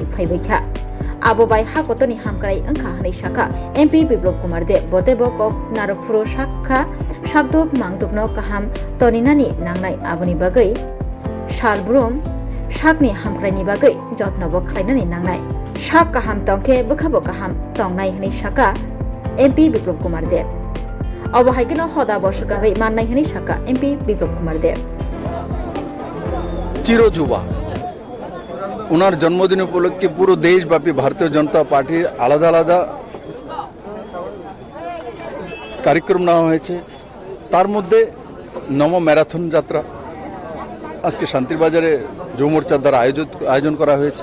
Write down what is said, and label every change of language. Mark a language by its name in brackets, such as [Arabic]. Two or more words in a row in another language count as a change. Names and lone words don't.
[Kok Borok] फैबायखा आबोबाय हागतनि हामक्राय ओंखा हनै शाखा एमपि बिप्लब कुमार देब बतेबो कक नारकफुरो शाखा शाकदुक मांदुकनो काहाम तनिनानि नांनाय आबोनि बागै सालब्रुम शाकनि हामक्रायनि बागै जत्नबो खालायनानै नांनाय शाक काहाम तंखे बखाबो काहाम तंनाय हनै शाखा एमपि बिप्लब कुमार देब अबहायगनो हदा बसकांगै माननाय हनै शाखा एमपि बिप्लब कुमार देब [Bangla] চিরযুবা ওনার জন্মদিন উপলক্ষে পুরো দেশব্যাপী ভারতীয় জনতা পার্টির আলাদা আলাদা কার্যক্রম নেওয়া হয়েছে। তার মধ্যে নম ম্যারাথন যাত্রা আজকে শান্তির বাজারে যুব মোর্চার দ্বারা আয়োজন করা হয়েছে।